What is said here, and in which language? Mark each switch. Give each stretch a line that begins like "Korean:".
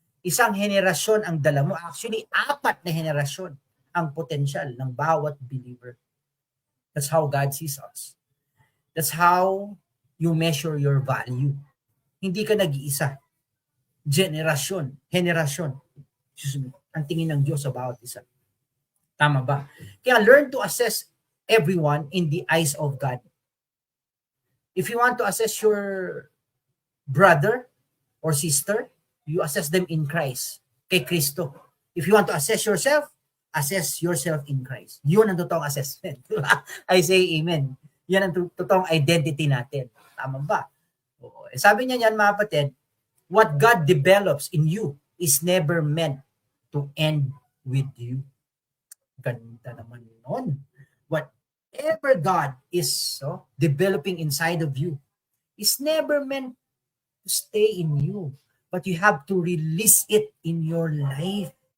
Filipino: Isang henerasyon ang dala mo. Actually, 4 na henerasyon ang potential ng bawat believer.
English: That's how God sees us. That's how you measure your value.
Filipino: Hindi ka nag-iisa. Henerasyon. Ang tingin ng Diyos sa bawat isa. Tama ba? Kaya
English: learn to assess everyone in the eyes of God. If you want to assess your brother or sister, you assess them in Christ,
Filipino: kay Kristo.
English: If you want to assess yourself in Christ.
Filipino: Yun ang totoong assessment.
English: I say amen.
Filipino: Yan ang totoong identity natin. Tama ba? Sabi niya yan, mga kapatid,
English: what God develops in you is never meant to end with you.
Filipino: Ganda naman nun.
English: Whatever God is developing inside of you is never meant to stay in you, but you have to release it in your life.